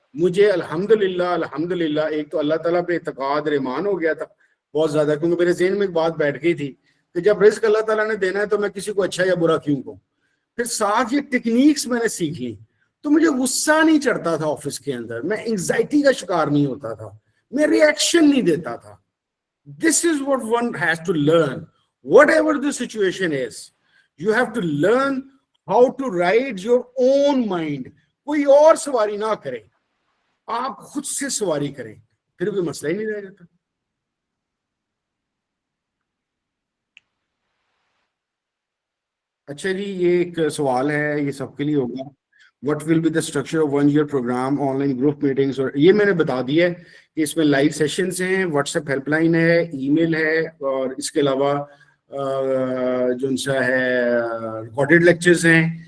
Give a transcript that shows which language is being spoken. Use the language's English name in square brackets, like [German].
[Urdu] مجھے الحمدللہ ایک تو اللہ تعالیٰ پہ اعتقاد ایمان ہو گیا تھا بہت زیادہ, کیونکہ میرے ذہن میں ایک بات بیٹھ گئی تھی کہ جب رزق اللہ تعالیٰ نے دینا ہے تو میں کسی کو اچھا یا برا کیوں کہوں. پھر ساتھ یہ ٹیکنیکس میں نے سیکھی تو مجھے غصہ نہیں چڑھتا تھا آفس کے اندر, میں انگزائٹی کا شکار نہیں ہوتا تھا, میں ریئیکشن نہیں دیتا تھا. [English] This is what one has to learn whatever the situation is. You have to learn how to ride your own mind. [Urdu] کوئی اور سواری نہ کرے, آپ خود سے سواری کریں, پھر کوئی مسئلہ ہی نہیں رہ جاتا. اچھا جی, یہ ایک سوال ہے, یہ سب کے لیے ہوگا. [English] What will be the structure of 1 year program, online group meetings, [Urdu] اور یہ میں نے بتا دیا ہے کہ اس میں لائیو سیشنز ہیں, واٹس ایپ ہیلپ لائن ہے, ای میل ہے, اور اس کے علاوہ جو ان سا ہے ریکارڈیڈ لیکچرز ہیں.